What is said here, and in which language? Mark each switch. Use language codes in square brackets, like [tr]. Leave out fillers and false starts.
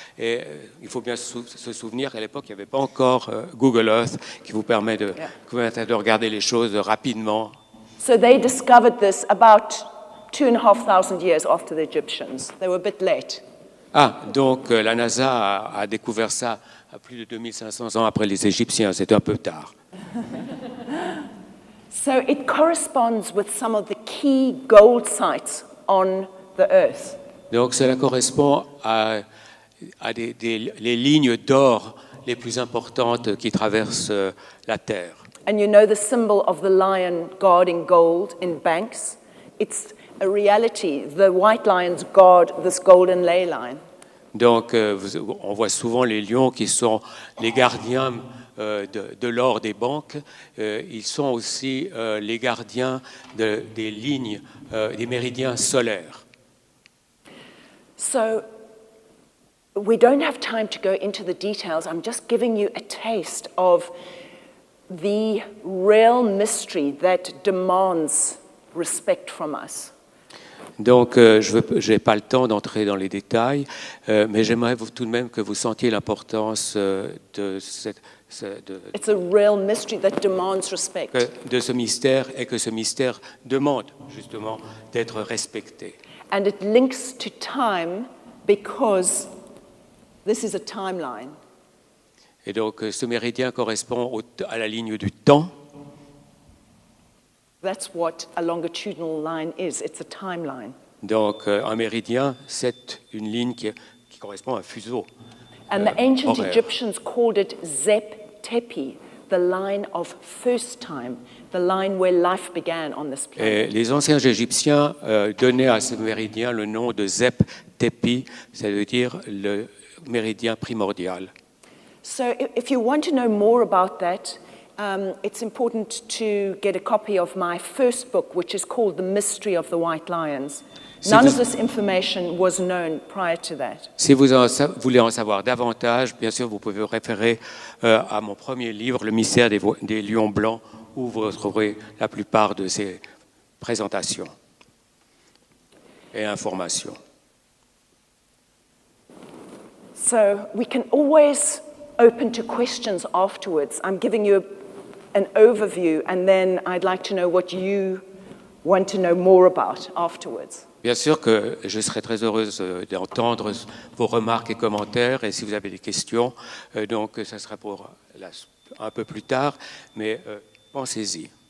[fr] Et il faut bien se souvenir qu'à l'époque, il n'y avait pas encore Google Earth qui vous permet de regarder les choses rapidement. [en] So they discovered this about 2,500 years after the Egyptians. They were a bit late. [fr] Ah, donc la NASA a découvert ça à plus de 2500 ans après les Égyptiens. C'était un peu tard. [en] So it corresponds with some of the key gold sites on the earth. [fr] Donc cela correspond à les lignes d'or les plus importantes qui traversent la Terre. [en] And you know the symbol of the lion guarding gold in banks? It's a reality. The white lions guard this golden ley line. [fr] Donc on voit souvent les lions qui sont les gardiens de l'or des banques, ils sont aussi les gardiens des lignes, des méridiens solaires. [en] So we don't have time to go into the details. I'm just giving you a taste of the real mystery that demands respect from us. [fr] Donc, je n'ai pas le temps d'entrer dans les détails, mais j'aimerais tout de même que vous sentiez l'importance de [en] It's a real mystery that demands respect. [fr] de ce mystère, et que ce mystère demande justement d'être respecté. [en] And it links to time because this is a timeline. [fr] Et donc, ce méridien correspond à la ligne du temps. [en] That's what a longitudinal line is. It's a timeline. [fr] Donc, un méridien, c'est une ligne qui correspond à un fuseau. [en] And the ancient [fr] horaire. [en] Egyptians called it Zep Tepi, the line of first time, the line where life began on this planet. [fr] Et les anciens Égyptiens donnaient à ce méridien le nom de Zep Tepi, c'est-à-dire le méridien primordial. [en] So if you want to know more about that, it's important to get a copy of my first book, which is called The Mystery of the White Lions. None of this information was known prior to that. [fr] Si vous voulez en savoir davantage, bien sûr, vous pouvez vous référer à mon premier livre, Le mystère des lions blancs, où vous retrouverez la plupart de ces présentations et informations. [en] So we can always open to questions afterwards. I'm giving you an overview, and then I'd like to know what you want to know more about afterwards. [fr] Bien sûr que je serai très heureuse d'entendre vos remarques et commentaires, et si vous avez des questions, donc ça sera pour un peu plus tard, mais pensez-y.